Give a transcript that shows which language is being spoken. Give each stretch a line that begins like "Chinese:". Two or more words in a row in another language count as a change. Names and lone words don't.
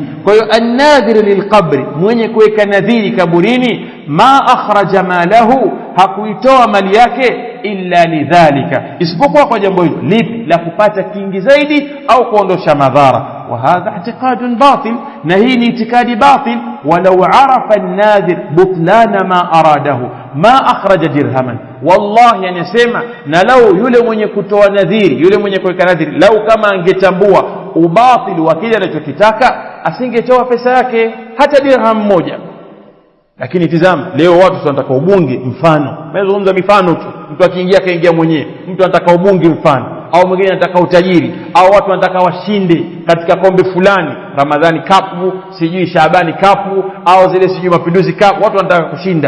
Swahili: Kwa hiyo
Arabic: الناذر للقبر,
Swahili: mwenye kuweka nadhiri kaburini,
Arabic: ما أخرج ماله,
Swahili: hakuitoa mali yake
Arabic: إلا لذلك,
Swahili: isipokuwa kwa jambo hilo. Lipi? La kupata kingi zaidi au kuondosha madhara.
Arabic: وهذا اعتقاد باطل,
Swahili: na hii ni itikadi batil.
Arabic: ولو عرف الناذر بطلان ما أراده ما أخرج درهما,
Swahili: wallahi anasema, na lau yule mwenye kutoa nadhiri, yule mwenye kuweka nadhiri, lau kama angetambua ubatili wa kile anachokitaka, asingetoa pesa yake hata dirham moja. Lakini tizama leo watu wanataka ubunge mfano, nazungumza mifano tu, mtu akiingia kaingia mwenyewe, mtu anataka ubunge mfano, au mwingine anataka utajiri, au watu wanataka washinde katika kombe fulani, Ramadhani Cup, sijui Shaabani Cup, au zile sijui Mapinduzi Cup, watu wanataka kushinda.